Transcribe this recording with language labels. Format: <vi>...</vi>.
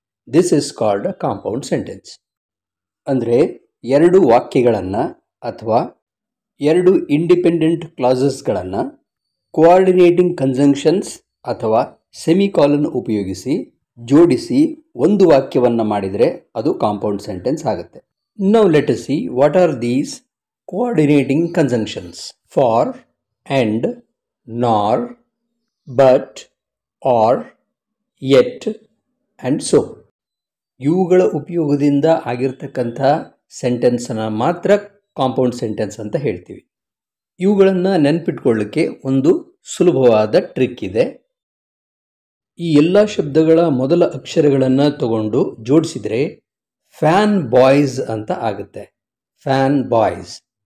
<en>This is called a compound sentence.</en> <kn>ಅಂದರೆ ಎರಡು ವಾಕ್ಯಗಳನ್ನು ಅಥವಾ ಎರಡು ಇಂಡಿಪೆಂಡೆಂಟ್ ಕ್ಲಾಸಸ್ಗಳನ್ನು ಕೋಆರ್ಡಿನೇಟಿಂಗ್ ಕಂಜಂಕ್ಷನ್ಸ್ ಅಥವಾ ಸೆಮಿಕಾಲನ್ ಉಪಯೋಗಿಸಿ ಜೋಡಿಸಿ ಒಂದು ವಾಕ್ಯವನ್ನು ಮಾಡಿದರೆ ಅದು ಕಾಂಪೌಂಡ್ ಸೆಂಟೆನ್ಸ್ ಆಗುತ್ತೆ.</kn> <en>Now let us see what are these coordinating conjunctions. For, and, nor, but, or, yet, and so.</en> <kn>ಇವುಗಳ ಉಪಯೋಗದಿಂದ ಆಗಿರ್ತಕ್ಕಂಥ ಸೆಂಟೆನ್ಸನ್ನು ಮಾತ್ರ ಕಾಂಪೌಂಡ್ ಸೆಂಟೆನ್ಸ್ ಅಂತ ಹೇಳ್ತೀವಿ. ಇವುಗಳನ್ನು ನೆನಪಿಟ್ಕೊಳ್ಳಿಕ್ಕೆ ಒಂದು ಸುಲಭವಾದ ಟ್ರಿಕ್ ಇದೆ. ಈ ಎಲ್ಲ ಶಬ್ದಗಳ ಮೊದಲ ಅಕ್ಷರಗಳನ್ನು ತಗೊಂಡು ಜೋಡಿಸಿದರೆ ಫ್ಯಾನ್ ಬಾಯ್ಸ್ ಅಂತ ಆಗುತ್ತೆ. Fan boys.</kn>